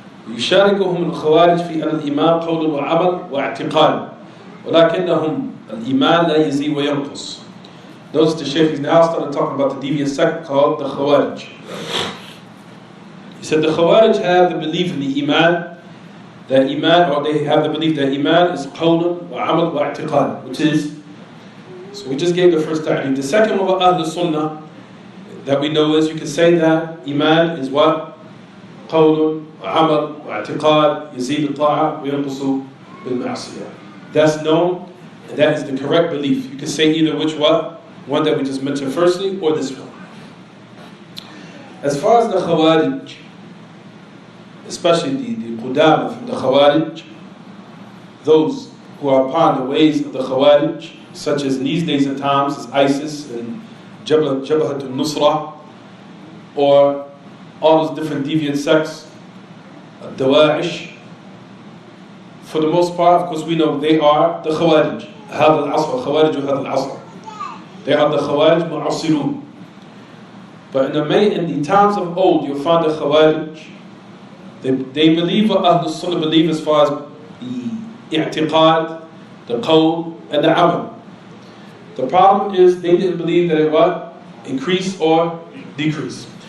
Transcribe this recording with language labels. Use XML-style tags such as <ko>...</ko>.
<ar>يشاركهم الخوارج في أن الإيمان قول وعمل واعتقاد ولكنهم الإيمان لا يزيد وينقص.</ar> <en>Notice the Shaykh is now started talking about the deviant sect called the Khawarij. He said the Khawarij have the belief in the Iman, that Iman, or they have the belief that Iman is</en> <ar>قول وعمل واعتقاد,</ar> <en>which is, so we just gave the first ta'rif. The second one of Ahl-Sunnah that we know is, you can say that Iman is what?</en> <ar>قول وعمل واعتقاد يزيد الطاعة وينقص بالمعصية.</ar> <en>That's known, and that is the correct belief. You can say either which one that we just mentioned firstly, or this one. As far as the Khawarij, especially the Qudama from the Khawarij, those who are upon the ways of the Khawarij, such as in these days and times as ISIS and Jabhat al-Nusra, or all those different deviant sects, Dawa'ish. For the most part, of course, we know they are the Khawarij.</en> <ar>هذا العصر Khawarij هذا العصر.</ar> <en>They are the Khawarij Mu'asirun. But in the times of old, you'll find the Khawarij. They believe what Ahl-Sunnah believe as far as the i'tiqad, the qawl, and the amal. The problem is they didn't believe that it would increase or decrease.</en>